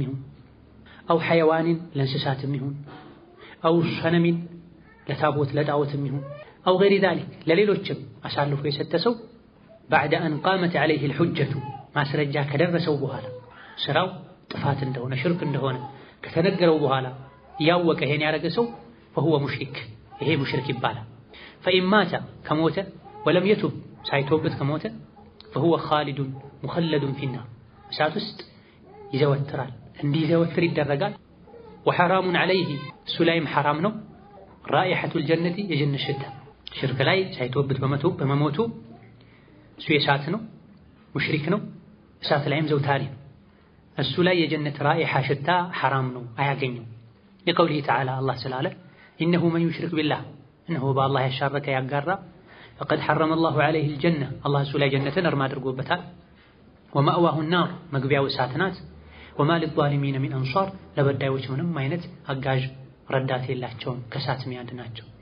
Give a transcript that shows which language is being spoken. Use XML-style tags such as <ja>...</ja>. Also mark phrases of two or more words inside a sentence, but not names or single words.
<am>ይሁን</am> <ar>أو حيوانا</ar> <am>ለእንስሳትም ይሁን</am> <ar>أو صنما</ar> <am>ለታቦት ለጣዖትም ይሁን</am> <ar>أو غير ذلك</ar> <am>ለሌሎችም አሳልፎ የሰጠ ሰው ባዕደ</am> <ar>أن قامت عليه الحجة</ar> <am>ማስረጃ ከደረሰው በኋላ ስራው ጥፋት እንደሆነ ሽርክ እንደሆነ ከተነገረው በኋላ ያወቀ ይሄን ያደረገ ሰው فهو ሙሽሪክ ይሄ ሙሽሪክ ይባላል።</am> <ar>فإن مات</ar> <am>ከሞተ</am> <ar>ولم يتب</ar> <am>ሳይተውበት ከሞተ</am> <ar>فهو خالد مخلد في النار</ar> <am>እሳት ውስጥ ይዘወትራል እንዲዘወትር ይደረጋል።</am> <ar>وحرام عليه</ar> <am>እሱ ላይም ሐራም ነው</am> <ar>رائحة الجنة</ar> <am>የጀነት ሽታ ሽርክ ላይ ሳይተውበት በመሞቱ እሱ የእሳት ነው ሙሽሪክ ነው እሳት ላይም ዘውታሪ ነው። እሱ ላይ የጀነት ራኢሓ ሽታ ሐራም ነው አያገኘው።</am> <ar>لقوله تعالى</ar> <am>አላህ ስላለ</am> <ar>إنه من يشرك بالله</ar> <am>እነሆ በአላህ ያሻረከ ያጋራ</am> <ar>فقد حرم الله عليه الجنة</ar> <am>አላህ እሱ ላይ ጀነትን እርም አድርጎበታል።</am> <ar>ومأواه النار</ar> <am>መግቢያው እሳት ናት።</am> <ar>وما للظالمين من أنصار</ar> <am>ለበዳዮች ምንም አይነት አጋዥ ረዳት የላቸውም ከእሳት የሚያድናቸው።</am>